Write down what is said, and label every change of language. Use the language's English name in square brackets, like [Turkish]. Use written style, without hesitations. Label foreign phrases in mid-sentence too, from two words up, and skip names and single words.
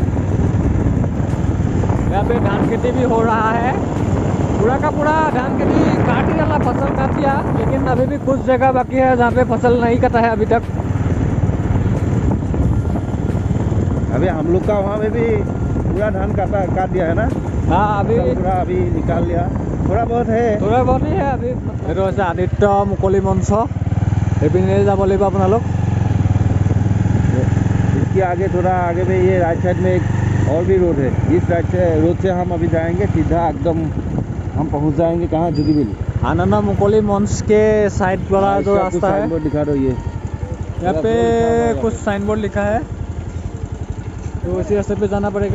[Hindi] यहाँ पे धान खेती भी हो रहा है, पूरा का पूरा धान खेती काट ही डाला, फसल काट दिया, लेकिन अभी भी कुछ जगह बाकी है जहाँ पे फसल नहीं कटा है अभी तक। अभी हम लोग का वहाँ में भी पूरा धान काट दिया है ना? हाँ, अभी पूरा अभी निकाल लिया, थोड़ा बहुत है ही है अभी। [Assamese] এইটো হৈছে আদিত্য মুকলি মঞ্চ, এইপিনে যাব লাগিব আপোনালোক। [Hindi] इसके आगे थोड़ा आगे में ये [English] right side [Hindi] में एक और भी रोड है, इस साइड से रोड से हम अभी जाएंगे सीधा एकदम, हम पहुंच जाएंगे कहाँ, जोगीबिल। आनंद मुकली मंच के साइड वाला जो रास्ता है, बोर्ड दिखा दो, ये यहाँ पे कुछ [English] sign board [Hindi] लिखा है, तो इसी रास्ते पे जाना पड़ेगा।